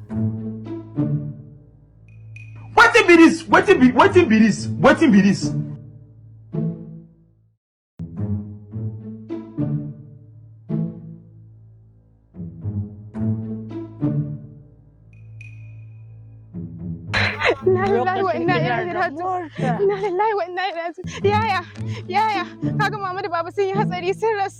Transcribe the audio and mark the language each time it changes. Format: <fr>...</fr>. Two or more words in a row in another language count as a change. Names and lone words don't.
<pcm>Wetin be this? Wetin be this? Wetin be this?</pcm> <ar>إنا لله وإنا إليه راجعون. إنا لله وإنا إليه راجعون.</ar> <ha>Yaya, kaga mama da baba sun yi hatsari sun rasu.</ha>